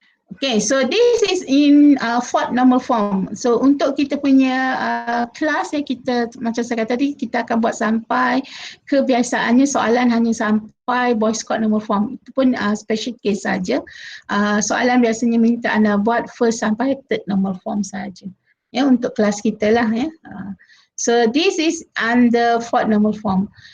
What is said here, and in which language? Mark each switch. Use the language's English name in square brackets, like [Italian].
[English] Okay, so this is in Ford normal form. [Malay] So untuk kita punya kelas yang kita, macam saya kata tadi, kita akan buat sampai kebiasaannya soalan hanya sampai Boyce Codd normal form. Itu pun special case saja. Soalan biasanya minta anda buat first sampai third normal form saja. Ya, untuk kelas kita lah ya. [English] So this is under Ford normal form.